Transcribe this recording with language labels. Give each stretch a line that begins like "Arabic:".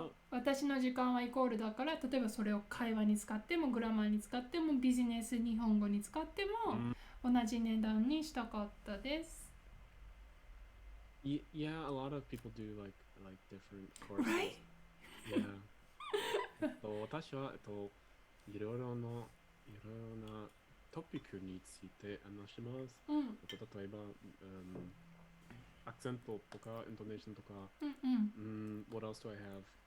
Japanese: 私の時間はイコールだから、例えばそれを会話に使ってもグラマーに使ってもビジネス日本語に使っても同じ値段にしたかったです。
English: Yeah, a lot of people do like different courses. Right? Yeah.
Japanese: 私はいろいろなトピックについて話します。例えば、アクセントとか、イントネーションとか、
English: what else do I have?